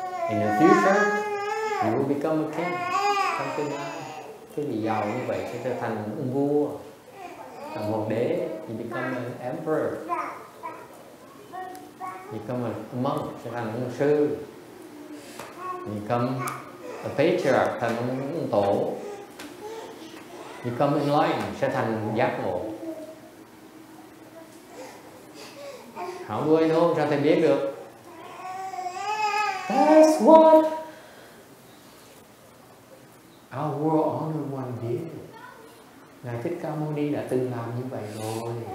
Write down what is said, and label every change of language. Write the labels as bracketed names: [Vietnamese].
[English] In the future, you will become a king. [Vietnamese] Trong tương lai, cái gì giàu như vậy sẽ trở thành ông vua, thành hoàng đế. [English] You become an emperor. You become a monk, [Vietnamese] sẽ thành ông sư. [English] You become a patriarch, [Vietnamese] thành ông tổ. [English] You become enlightened, [Vietnamese] sẽ thành giác ngộ. [English] How do I know? [Vietnamese] Sao thầy biết được? [English] That's what our world honored one did. [Vietnamese] Ngài Thích Ca Mâu Ni đã từng làm như vậy rồi.